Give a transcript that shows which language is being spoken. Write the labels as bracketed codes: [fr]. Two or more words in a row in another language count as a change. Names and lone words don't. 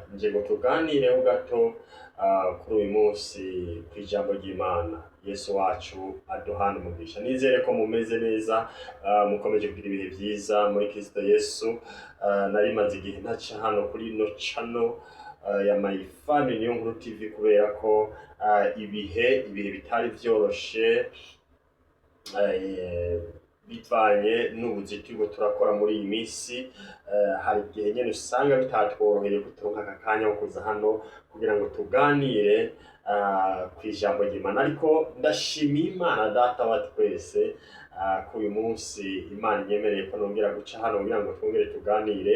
[rn] Nje ngo tuganireho gato kuri uyu munsi kw'ijambo ry'Imana. Yesu wacu aduhana umugisha. Nizere ko mumeze neza, mukomeje kugira ibihe byiza muri Kristo Yesu. Nari maze igihe ntaca hano kuri no channel ya My Family niyo nkuru TV kubera ko ibihe bitari vyoroshe, bivanye n'ubuzitiro turakora muri iyi minsi. Hari igihe nyene usanga bitatworoheye kuturonka aka kanya ko kuza hano kugira ngo tuganire kw'ijambo ry'Imana, ariko ndashimiye Imana Data wa twese ko uyu munsi Imana inyemereye ko nongera guca hano kugira ngo twongere tuganire.